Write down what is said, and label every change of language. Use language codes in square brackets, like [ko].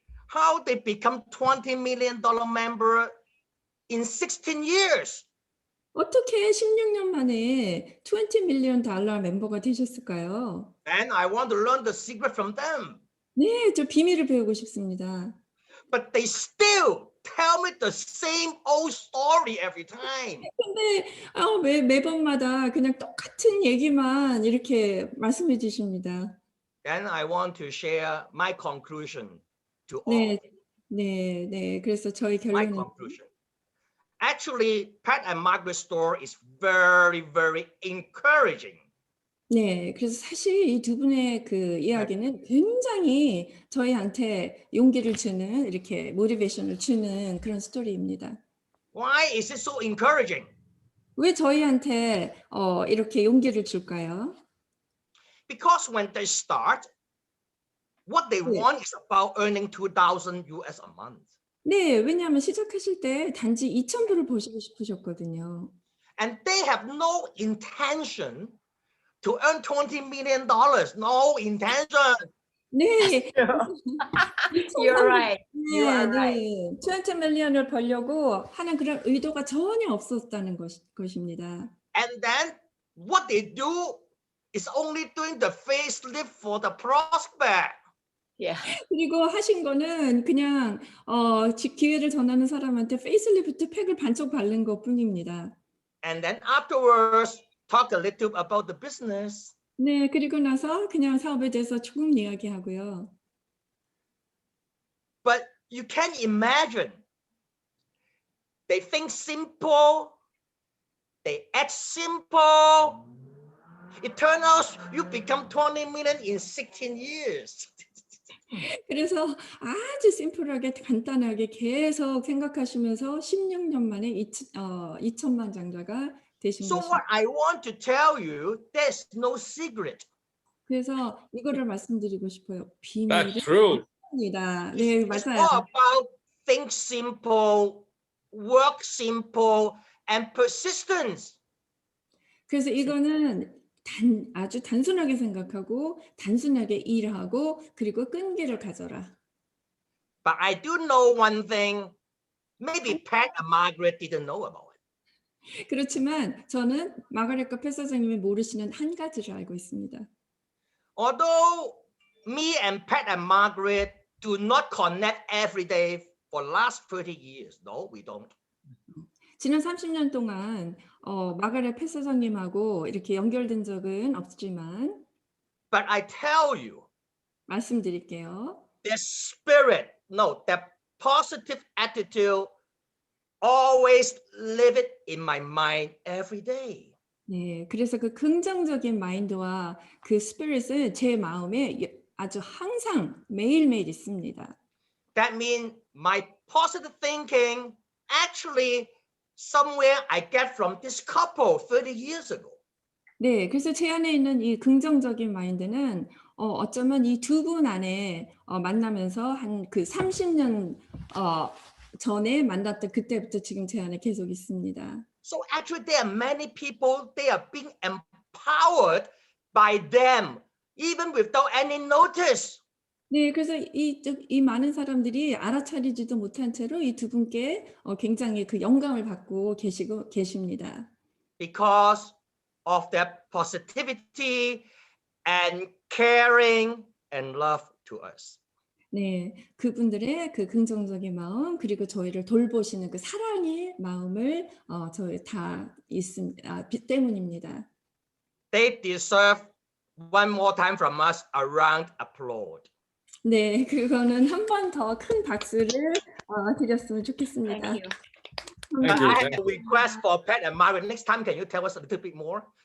[en] How they become $20 million member in 16 years. [ko] 어떻게 16년 만에 $20 million 멤버가 되셨을까요? [en] And I want to learn the secret from them. [ko] 네, 저 비밀을 배우고 싶습니다. [en] But they still tell me the same old story every time. [ko] 근데 매번마다 그냥 똑같은 얘기만 이렇게 말씀해 주십니다. [en] Then I want to share my conclusion to all. [ko] 네. 그래서 저희 [en] My [ko] 결론은 [en] conclusion. Actually, Pat and Margaret's story is very, very encouraging. [ko] 네, 그래서 사실 이 두 분의 그 이야기는 굉장히 저희한테 용기를 주는 이렇게 모티베이션을 주는 그런 스토리입니다. [en] Why is it so encouraging? [ko] 왜 저희한테 이렇게 용기를 줄까요? [en] Because when they start, what they want is about earning $2,000 US a month. [ko] 네, 왜냐하면 시작하실 때 단지 2,000불을 버시고 싶으셨거든요. [en] And they have no intention to earn $20 million. No intention. [ko] 네. [en] You're right. You are [ko] 네, [en] right. [ko] 20 밀리언을 벌려고 하는 그런 의도가 전혀 없었다는 것입니다. [en] And then what they do is only doing the facelift for the prospect. Yeah. [ko] 그리고 하신 거는 그냥 기회를 전하는 사람한테 페이스리프트 팩을 반쪽 바른 것뿐입니다. [en] And then afterwards, talk a little about the business. [ko] 네, 그리고 나서 그냥 사업에 대해서 조금 이야기하고요. [en] But you can imagine, they think simple, they act simple. It turns out you become 20 million in 16 years. [ko] 그래서 아주 심플하게 간단하게 계속 생각하시면서 16년 만에 2천만 장자가 되신 [en] So [ko] 것입니다. [en] what I want to tell you, there's no secret. [ko] 그래서 이거를 말씀드리고 싶어요. [en] That's [ko] 비밀은 [en] true. [ko] 없습니다. 네, [en] It's [ko] 맞아요. [en] all about think simple, work simple, and persistence. [ko] 그래서 이거는 아주 단순하게 생각하고 단순하게 일하고 그리고 끈기를 가져라. [en] But I do know one thing, maybe Pat and Margaret didn't know about it. [ko] 그렇지만 저는 마가렛과 팻 사장님이 모르시는 한 가지를 알고 있습니다. [en] Although me and Pat and Margaret do not connect every day for last 30 years. No, we don't. [ko] 지난 30년 동안 마가렛 팻 사장님하고 이렇게 연결된 적은 없지만 [en] But I tell you, [ko] 말씀드릴게요. [en] their spirit, no, their positive attitude, always live it in my mind every day. [ko] 네, 그래서 그 긍정적인 마인드와 그 스피릿은 제 마음에 아주 항상 매일매일 있습니다. [en] That means my positive thinking actually somewhere I get from this couple 30 years ago. [ko] 네, 그래서 제 안에 있는 이 긍정적인 마인드는 어쩌면 이 두 분 안에 만나면서 한 그 30년 전에 만났던 그때부터 지금 제 안에 계속 있습니다. [en] So actually there are many people, they are being empowered by them, even without any notice. [ko] 네, 그래서 이 많은 사람들이 알아차리지도 못한 채로 이 두 분께 굉장히 그 영감을 받고 계십니다. [en] because of their positivity and caring and love to us. [ko] 네, 그분들의 그 긍정적인 마음 그리고 저희를 돌보시는 그 사랑의 마음을 저희 다 있습니다. 때문입니다. [en] They deserve one more time from us a round applause. [ko] 네, 그거는 한 번 더 큰 박수를 드렸으면 좋겠습니다. [en] Thank you. Thank you. I have a request for Pat and Margaret. Next time, can you tell us a little bit more?